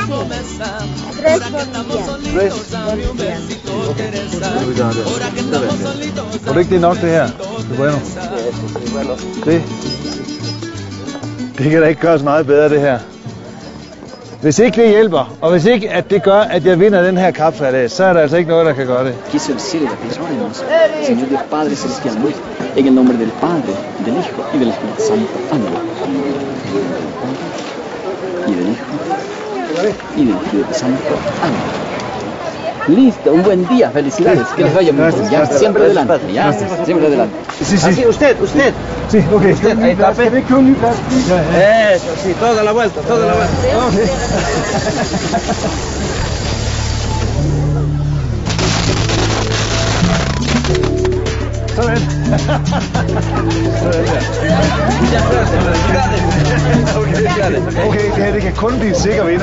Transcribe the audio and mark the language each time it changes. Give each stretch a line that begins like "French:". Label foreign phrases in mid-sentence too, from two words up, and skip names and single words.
Danish: Tror du ikke, det er nok det her? Det kan da ikke gøres meget bedre, det her. Hvis ikke det hjælper, og hvis ikke at det gør, at jeg vinder den her kapsejlads, så er der altså ikke noget, der kan gøre det.
Spanish: Quiso el cielo y la tierra, Señor Dios Padre Celestial, en el nombre del Padre, del Hijo y del Espíritu Santo. Amén. Y del Hijo y del Espíritu Santo. Amén. Listo, un buen día, felicidades, que les vaya muy bien. Ya, siempre adelante, ya, siempre adelante. Sí. Así, usted. Sí, ok. Usted, ahí está. Eso, sí, toda la vuelta. Okay.
Danish: Sådan. Okay, det her det kan kun blive en sikker vinder.